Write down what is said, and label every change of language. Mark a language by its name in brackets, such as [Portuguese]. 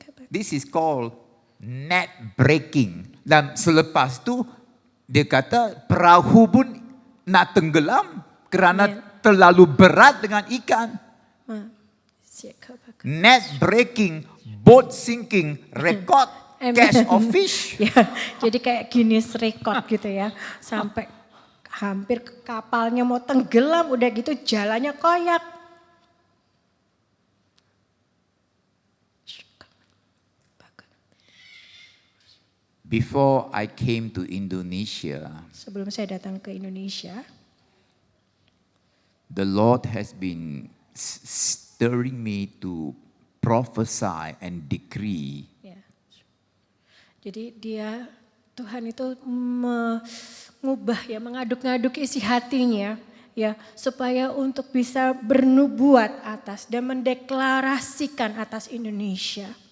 [English] This is called net breaking. [Malay] Dan selepas tu dia kata perahu pun nak tenggelam kerana terlalu berat dengan ikan. [English] Net breaking, boat sinking, record catch of fish. [Indonesian] Ya, jadi kayak Guinness record gitu ya. Sampai hampir kapalnya mau tenggelam, udah gitu jalannya koyak. [English] Before I came to Indonesia, [Indonesian] Sebelum saya datang ke Indonesia, [English] the Lord has been stirring me to prophesy and decree. [Indonesian] ya. Jadi Tuhan itu mengubah ya, mengaduk-ngaduk isi hatinya ya, supaya untuk bisa bernubuat atas dan mendeklarasikan atas Indonesia.